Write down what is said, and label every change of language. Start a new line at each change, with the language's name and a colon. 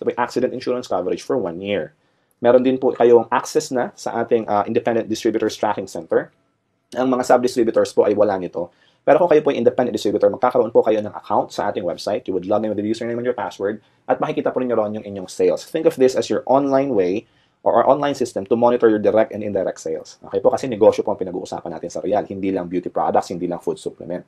Filipino: Ito po ay accident insurance coverage for 1 year. Meron din po kayong access na sa ating Independent Distributors Tracking Center. Ang mga sub-distributors po ay wala nito. Pero kung kayo po ay independent distributor, magkakaroon po kayo ng account sa ating website.
English: You would log in with the username and your password
Filipino: at makikita po ninyo ron yung inyong sales.
English: Think of this as your online way or our online system to monitor your direct and indirect sales.
Filipino: Okay po, kasi negosyo po ang pinag-uusapan natin sa Royal. Hindi lang beauty products, hindi lang food supplement.